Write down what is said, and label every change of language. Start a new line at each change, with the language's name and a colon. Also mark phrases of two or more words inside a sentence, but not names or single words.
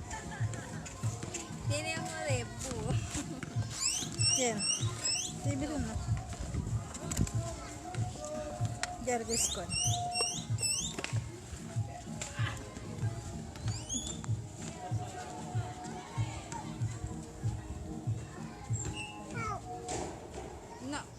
Spanish: Tiene ojo de búho.
Filipino: Yan. Sabi doon na. Jarvis ko. No.